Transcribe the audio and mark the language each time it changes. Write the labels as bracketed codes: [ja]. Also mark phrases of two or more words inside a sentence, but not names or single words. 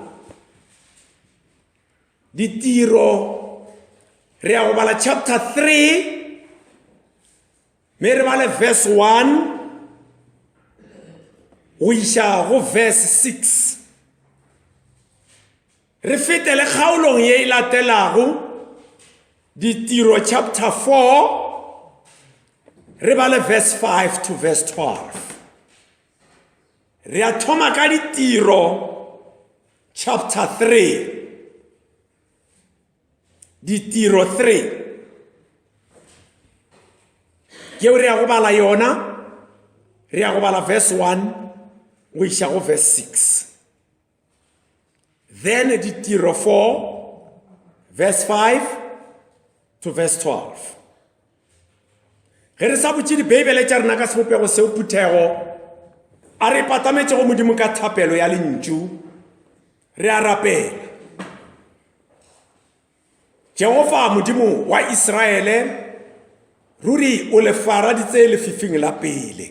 [nso] ditiro re ya go bala chapter 3 me re bale verse 1 go iša go verse 6 re fetele kgaolong ye e latelago ditiro chapter 4 re bale [en] verse 5 to verse 12 [nso] re a thoma ka ditiro chapter 3 ditiro 3 yeo re ya go bala yona re ya go bala verse 1 go iša go verse 6. Then ditiro 4 [en] verse 5 to verse 12. [nso] Ge re sa botse dibeibele tša rena ka sebopego seo phuthego a re patametše go modimo ka thapelo ya lentšu re a rapela. Jehova modimo wa Israele ruri o le faraditse lefifing la pele.